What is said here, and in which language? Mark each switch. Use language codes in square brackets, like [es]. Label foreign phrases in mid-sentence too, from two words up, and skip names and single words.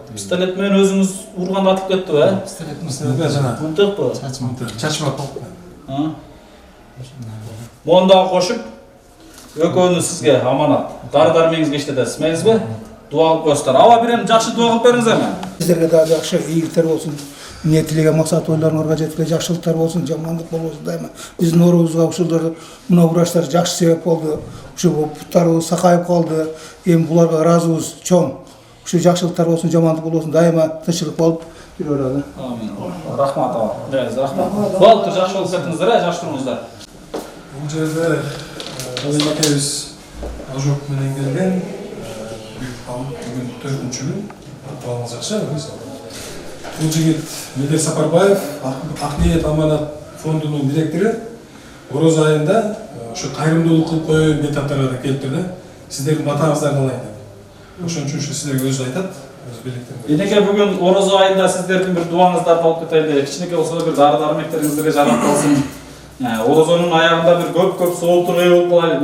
[ky] Пистолет менен өзүңүз урганда атып кеттиби, э? Пистолет жана Мынтыкпы? чачма. Мону дагы кошуп, экөөнү сизге аманат. Дары-дармегиңизге иштетесиз, мейилсизби? Дуа кылып коесуздар. Аба бирем жакшы дуа кылып бериңиз эми. [kk] Сіздерге да жақсы игіліктер болсын. Не тілеген мақсат ойларыңарға жеткен жақсылықтар болсын, жамандық болсын дайыма. Біздің орыбызға ушулдар мына врачтар жақсы себеп болды. [ky] Ушу буттарыбыз сакайып қалды. Эми буларга ыраазыбыз чоң. Ушу [kk] жақсылықтар болсын, жамандық болсын дайыма [ky] тынччылык болуп жүрөлү. Амин. Рахмат аба. Рахмат. Болуптур, жакшы болуп кетиңиздер, жакшы туруңуздар. Бул жерде Алим акебиз ожог менен келген. [kk] бүгін 4-ші күн, дуаңыз жақсы, бұл жігіт Медер Сапарбаев, Ақниет Аманат фондының директоры, [ky] ораза айында ошо кайрымдуулук кылып коюн бейтаптарга да келип турду. Сиздердин батаңыздарды алайын деп. Ошон үчүн сиздерге өзү айтат, өзү белектен. Энеке бүгүн ораза айында сиздердин бир дуаңыздарды алып кетели. Кичинекей болсо бир дары-дармектериңиздерге жарап калсын. Оразанын аягында бир көп соолтук болуп калайлы.